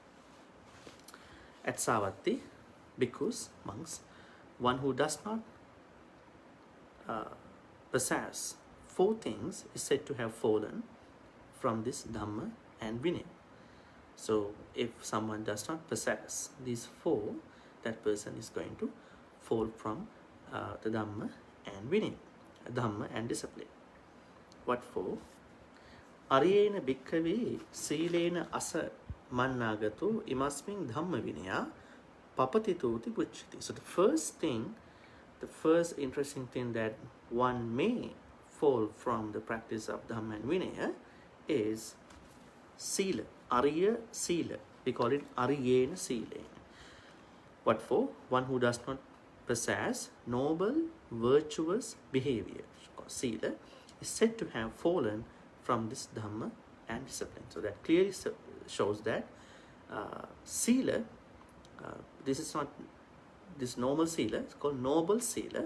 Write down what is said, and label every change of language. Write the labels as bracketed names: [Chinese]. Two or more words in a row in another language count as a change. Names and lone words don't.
[English] At Savatthi, bhikkhus, monks, one who does not possess 4 things is said to have fallen from this Dhamma and Vinaya. So if someone does not possess these 4, that person is going to fall from the Dhamma and Vinaya, Dhamma and discipline. What 4? [Pali] Ariyena bhikkave silena asa mannāgato imasmin dhammavinayā papatito pucchati. [English] So the first interesting thing that one may fall from the practice of Dhamma and Vinaya is sila, [Pali] ariya sila. [English] We call it [Pali] ariyena silena. [English] What for? One who does not possess noble, virtuous behavior, sila, is said to have fallen from this Dhamma and discipline. So that clearly shows that sila, this is not this normal sila, it's called noble sila.